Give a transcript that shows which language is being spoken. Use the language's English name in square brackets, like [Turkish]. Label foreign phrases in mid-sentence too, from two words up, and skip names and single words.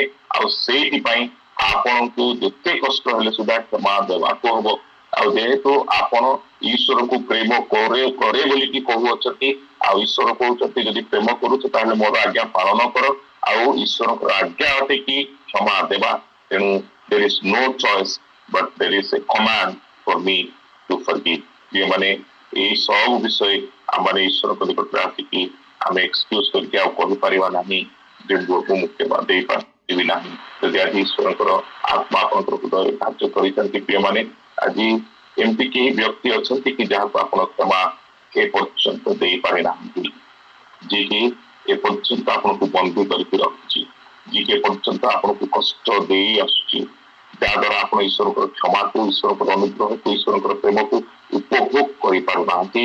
[Odia] ଆଉ ସେଇଥିପାଇଁ ଆପଣଙ୍କୁ ଯେତେ କଷ୍ଟ ହେଲେ ସୁଦ୍ଧା କ୍ଷମା ଦେବାକୁ ହବ। ଆଉ ଯେହେତୁ ଆପଣ ଈଶ୍ୱରଙ୍କୁ ପ୍ରେମ କରେ ବୋଲିକି କହୁଅଛନ୍ତି, ଆଉ ଈଶ୍ୱର କହୁଛନ୍ତି ଯଦି ପ୍ରେମ କରୁଛ ତାହେଲେ ମୋର ଆଜ୍ଞା ପାଳନ କର, ଆଉ ଈଶ୍ୱରଙ୍କର ଆଜ୍ଞା ଅଟେ କି କ୍ଷମା ଦେବା। [English] ତେଣୁ there is no choice but there is a command for me to forgive। [Odia] ଯେଉଁମାନେ ଏଇ ସବୁ ବିଷୟ ଆମେ ଈଶ୍ୱରଙ୍କ ନିକଟରେ ଆସିକି ଆମେ ଏକ୍ସକ୍ୟୁଜ କରିକି ଆଉ କହିପାରିବା ନାହିଁ ଯେ ମୁଁ କ୍ଷମା ଦେଇପାରିବି ନାହିଁ। ଯଦି ଆଜି ଈଶ୍ୱରଙ୍କର ଆତ୍ମା ଆପଣଙ୍କର ହୃଦୟରେ କାର୍ଯ୍ୟ କରିଛନ୍ତି, ପ୍ରିୟମାନେ, ଆଜି ଏମିତି କେହି ବ୍ୟକ୍ତି ଅଛନ୍ତି କି ଯାହାକୁ ଆପଣ କ୍ଷମା ଏ ପର୍ଯ୍ୟନ୍ତ ଦେଇପାରି ନାହାନ୍ତି, ଯିଏକି ଏ ପର୍ଯ୍ୟନ୍ତ ଆପଣଙ୍କୁ ବନ୍ଦୀ କରିକି ରଖିଛି, ଯିଏକି ଏ ପର୍ଯ୍ୟନ୍ତ ଆପଣଙ୍କୁ କଷ୍ଟ ଦେଇ ଆସୁଛି, ଯାହାଦ୍ୱାରା ଆପଣ ଈଶ୍ୱରଙ୍କର କ୍ଷମାକୁ, ଈଶ୍ୱରଙ୍କର ଅନୁଗ୍ରହକୁ, ଈଶ୍ୱରଙ୍କର ପ୍ରେମକୁ ଉପଭୋଗ କରିପାରୁନାହାନ୍ତି।